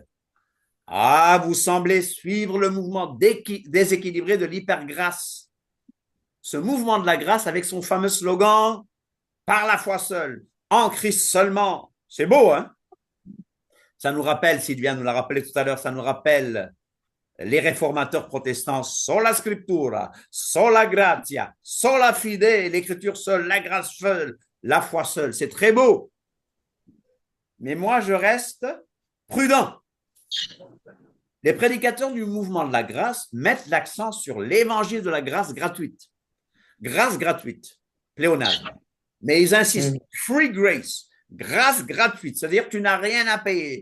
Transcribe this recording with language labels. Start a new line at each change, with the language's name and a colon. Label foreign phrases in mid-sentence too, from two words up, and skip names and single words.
French: Ah, vous semblez suivre le mouvement déséquilibré de l'hypergrâce. Ce mouvement de la grâce avec son fameux slogan « Par la foi seule, en Christ seulement ». C'est beau, hein? Ça nous rappelle, Sylvia nous l'a rappelé tout à l'heure, ça nous rappelle les réformateurs protestants,
Latin: sola scriptura, sola gratia, sola fide,
French: l'écriture seule, la grâce seule, la foi seule. C'est très beau. Mais moi, je reste prudent. Les prédicateurs du mouvement de la grâce mettent l'accent sur l'évangile de la grâce gratuite. Grâce gratuite, pléonasme. Mais ils insistent,
English: free grace,
French: grâce gratuite, c'est-à-dire que tu n'as rien à payer.